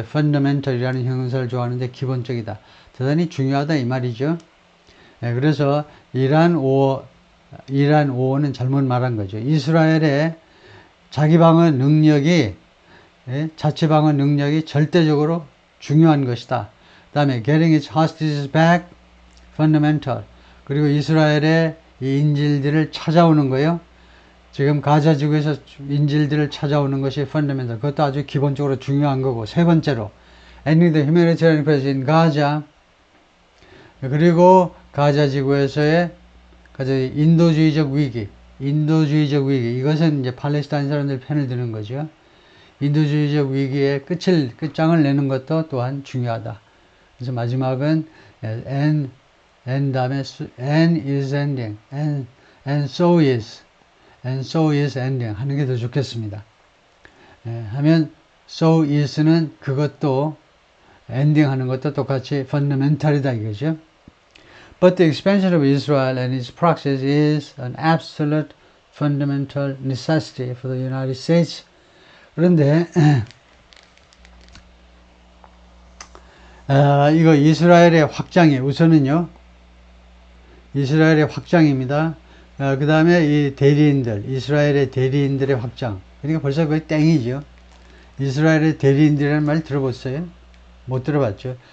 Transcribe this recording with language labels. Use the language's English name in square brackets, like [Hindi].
[Korean] fundamental이라는 형용사를 좋아하는데 기본적이다. 대단히 중요하다 이 말이죠. 그래서 이란 5는 잘못 말한 거죠. 이스라엘의 자기 방어 능력이 자체 방어 능력이 절대적으로 중요한 것이다. 그 다음에 [English] getting its hostages back fundamental. [Korean] 그리고 이스라엘의 이 인질들을 찾아오는 거요. 지금 가자 지구에서 인질들을 찾아오는 것이 fundamental. 그것도 아주 기본적으로 중요한 거고. 세 번째로 [English] ending the humanitarian crisis in Gaza. [Korean] 그리고 가자 지구에서의 인도주의적 위기. 이것은 이제 팔레스타인 사람들 편을 드는 거죠. 인도주의적 위기의 끝장을 내는 것도 또한 중요하다. 그래서 마지막은 [English] and [Korean] 다음에 [English] and is ending, and so is ending [Korean] 하는 게 더 좋겠습니다. 하면 [English] so is [Korean] 는 그것도 ending 하는 것도 똑같이 fundamental이다 이거죠. [English] But the expansion of Israel and its proxies is an absolute fundamental necessity for the United States. [Korean] 그런데 이거 이스라엘의 확장이 우선은요. 이스라엘의 확장입니다. 그 다음에 이 대리인들, 이스라엘의 대리인들의 확장. 그러니까 벌써 거의 땡이죠. 이스라엘의 대리인들이라는 말 들어봤어요? 못 들어봤죠.